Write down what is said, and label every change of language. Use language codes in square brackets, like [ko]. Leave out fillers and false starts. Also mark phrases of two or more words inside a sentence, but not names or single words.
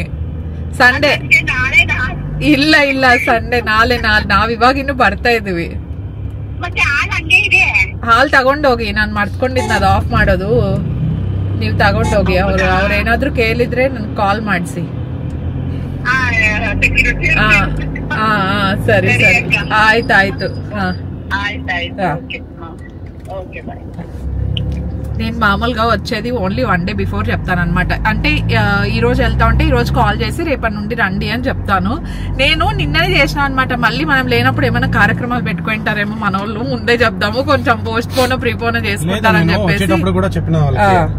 [kn] ಸಂಡೆ ಇಲ್ಲ ಸಂಡೆ, ನಾಳೆ ನಾವಿವಾಗಿನ್ನು ಬರ್ತಾ ಇದೀವಿ. ಹಾಲ್ ತಗೊಂಡೋಗಿ, ನಾನ್ ಮರ್ತ್ಕೊಂಡಿದ್ನ ಅದು ಆಫ್ ಮಾಡೋದು, ನೀವ್ ತಗೊಂಡೋಗಿ. ಅವ್ರೇನಾದ್ರು ಕೇಳಿದ್ರೆ ನನ್ ಕಾಲ್ ಮಾಡಿಸಿ. ಸರಿ ಆಯ್ತಾಯ್ತು. [te] నేను మామూలుగా వచ్చేది [en] only 1 day before [te] చెప్తాను అనమాట. అంటే ఈ రోజు వెళ్తా ఉంటే ఈ రోజు కాల్ చేసి రేపటి నుండి రండి అని చెప్తాను. నేను నిన్ననే చేసిన అనమాట. మళ్ళీ మనం లేనప్పుడు ఏమైనా కార్యక్రమాలు పెట్టుకుంటారేమో మన వాళ్ళు, ముందే చెప్దాము, కొంచెం [en] postpone prepone [te] చేసుకుంటారని చెప్పేసి.